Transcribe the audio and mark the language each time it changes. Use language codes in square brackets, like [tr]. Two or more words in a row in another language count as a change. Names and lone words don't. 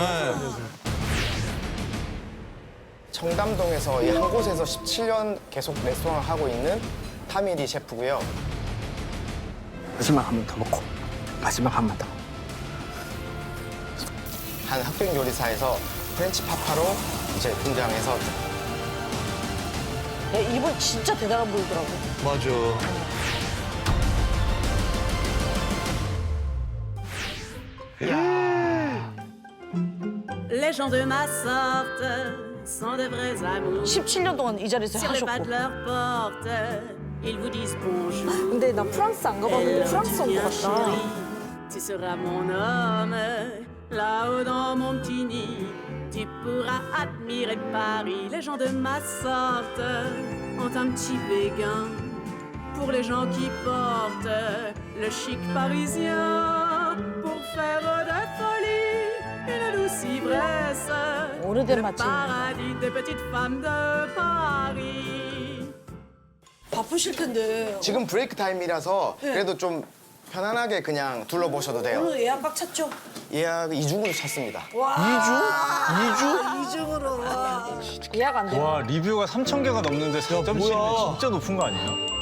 [ko] 청담동에서 이 한 곳에서 17년 계속 레스토랑을 하고 있는 타미리 셰프고요. 마지막 한 번 더 먹고. 마지막 한 번 더. 한 흑백 요리사에서 프렌치 파파로 이제 등장해서 이분 진짜 대단한 분이더라고. 맞아. [fr] Les gens de ma sorte sont de vrais amours. [ko] 17년 동안 이 자리에서 [fr] Sur le pas [ko] 하셨고. [fr] de leur porte, ils vous disent bonjour. [ko] 근데 나 프랑스 안 가봤는데 프랑스 온 것 같다. [fr] Tu seras mon homme, là-haut dans mon petit nid. Tu pourras admirer Paris. Les gens de ma sorte ont un petit béguin pour les gens qui portent le chic parisien pour faire de folie une douce ivresse. [ko] 오래된 [fr] Le [ko] 맛집. [fr] paradis des petites femmes de Paris. [ko] 바쁘실 텐데. 지금 브레이크 타임이라서 그래도 좀 편안하게 그냥 둘러보셔도 돼요. 오늘 예약 꽉 찼죠? 예약 2중으로 찼습니다. 이중으로. 와. 예약 안 돼. 와 리뷰가 3,000개가 넘는데 4.7면 진짜 높은 거 아니에요?